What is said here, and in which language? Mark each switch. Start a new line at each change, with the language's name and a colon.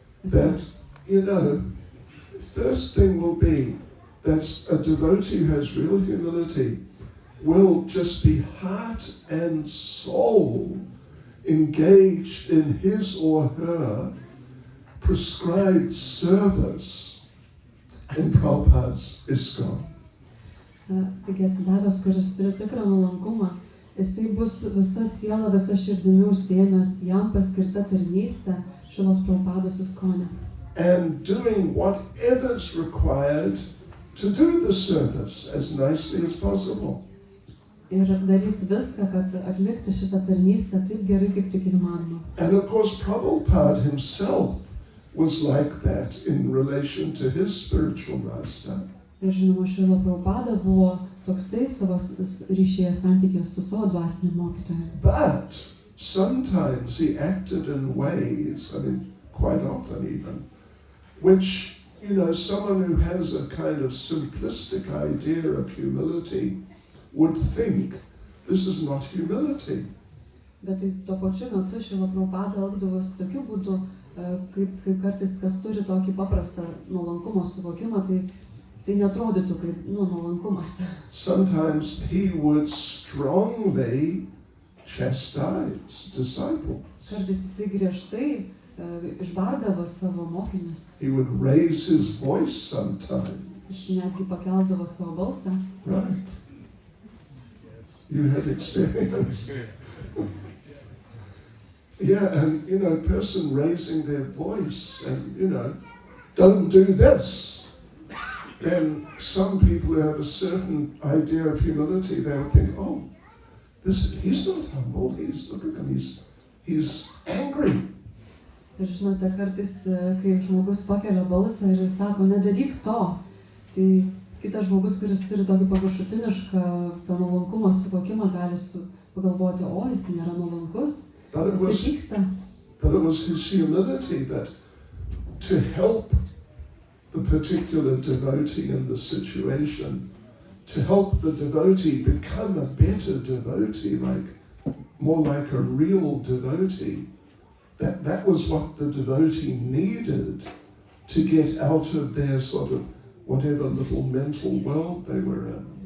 English: That, first thing will be that a devotee who has real humility will just be heart and soul engaged in his or her prescribed service in Prabhupada's ISKCON.
Lithuanian: Taigi atsidavęs, kuris turi tikrą nuolankumą, jisai bus visa siela, visa širdimi užsiėmęs jam paskirta tarnystė Šilos Prabhupados ISKCONe.
English: And doing whatever's required to do the service as nicely as possible.
Lithuanian: Ir darys viską, kad atlikti šitą tarnystę taip gerai, kaip tik įmanoma.
English: And of course, Prabhupada himself was like that in relation to his spiritual master.
Lithuanian: Ir žinoma, Šrila Prabhupada buvo toksai savo ryšyje santykės su savo dvasiniu mokytoju.
English: But sometimes he acted in ways, quite often even, which, someone who has a kind of simplistic idea of humility would think this is not humility.
Lithuanian: Bet tuo pačiu metu Šrila Prabhupada elgdavosi tokiu būdu, kaip kartais kas turi tokį paprastą nuolankumo suvokimą, tai netrodytų kaip nuolankumas.
English: Sometimes he would strongly chastise disciples.
Lithuanian: Kartais jisai griežtai išbardavo savo mokinius.
English: He would raise his voice sometimes.
Lithuanian: Jis netgi pakeldavo savo balsą.
English: Right. You had experience. Yeah, and a person raising their voice and, don't do this. Then some people who have a certain idea of humility, they would think, oh, he's not humble, look at him, he's angry.
Lithuanian: Ir žinote, kartais, kai žmogus pakelia balsą ir sako, nedaryk to, tai kitas žmogus, kuris turi tokį paviršutinišką tą nuolankumo suvokimą, gali pagalvoti, o jis nėra nuolankus, jis pyksta.
English: But it was his humility that to help the particular devotee in the situation, to help the devotee become a better devotee, more like a real devotee. That was what the devotee needed to get out of their sort of whatever little mental world they were in.